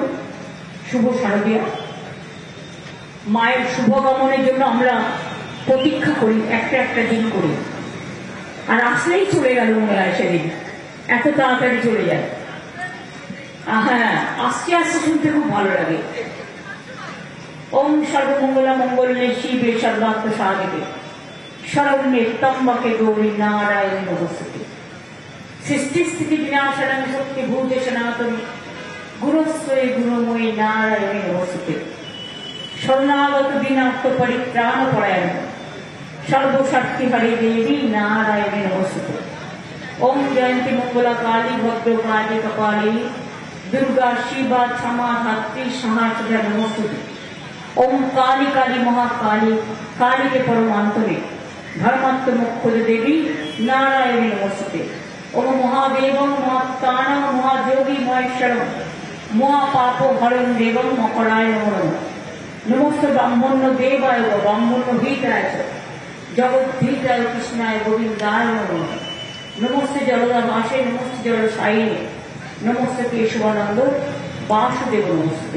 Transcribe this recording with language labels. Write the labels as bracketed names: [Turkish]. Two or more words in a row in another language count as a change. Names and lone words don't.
[Bangla] শুভ শারদীয়া। মায়ের শুভগমনের জন্য আমরা প্রতীক্ষা করি, একটা একটা দিন করি, আর আসলেই চলে গেল মনে হয় সেদিন, এত তাড়াতাড়ি চলে যায়। হ্যাঁ, আস্তে আস্তে শুনতে খুব ভালো লাগে। [Sanskrit] ওম সর্বমঙ্গলা মঙ্গলে শিবে সর্বাত্ম সাধিকে শরণ্যে ত্র্যম্বকে গৌরী নারায়ণী নমস্তুতে। সৃষ্টি স্থিতি বিনাশানং শক্তি ভূতে সনাতনী গুরুস্বরে গুণময়ী নারায়ণী নমস্তুতে। শরণাগত দীনার্থ পরিত্রাণ পরায়ণ সর্বশক্তি হরে দেবী নারায়ণী নমস্তুতে। ওম জয়ন্তী মঙ্গলা কালী ভদ্র কালী কপালী দুর্গা শিবা ক্ষমা ধাত্রী সহাসুরা নমস্তুতে। ओम काली काली महाकाली काली के परमांतरे धर्मात्म मुख्य देवी नारायणी नमस्ते। ओम महादेव महात्तान महायोगी महेश्वरम মহাপাপ হরণ দেবং মকরায় নমঃ। নমস্ত ব্রাহ্মণ্য দেবায় ব্রাহ্মণ্য ভিতায় জগদ্ধিতায় কৃষ্ণায় গোবিন্দায় নমঃ। নমস্তে জলদা বাসে নমস্তে জল সাইনে নমস্তে কেশবানন্দ বাসুদেব নমস্তে।